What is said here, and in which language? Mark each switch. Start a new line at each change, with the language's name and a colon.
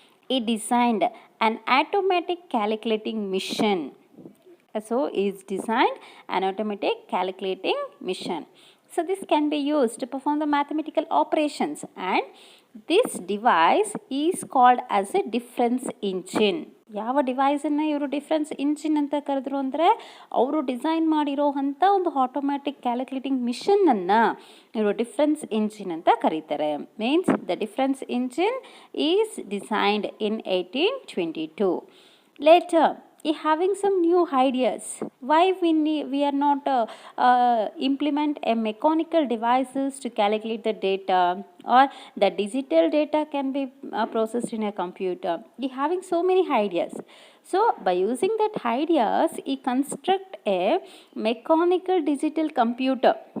English: He designed an automatic calculating machine. So, is designed an automatic calculating machine. So, this can be used to perform the mathematical operations, and this device is called as a difference engine.
Kannada: ಯಾವ ಡಿವೈಸನ್ನು ಇವರು difference engine ಅಂತ ಕರೆದ್ರು ಅಂದರೆ ಅವರು design ಮಾಡಿರೋ ಅಂಥ ಒಂದು automatic calculating ಮಿಷನನ್ನು ಇವರು ಡಿಫ್ರೆನ್ಸ್ ಇಂಜಿನ್ ಅಂತ ಕರೀತಾರೆ.
English: Means the difference engine is designed in 1822. Later having some new ideas. Why we are not implement a mechanical devices to calculate the data, or the digital data can be processed in a computer. He having so many ideas. So by using that ideas, he construct a mechanical digital computer.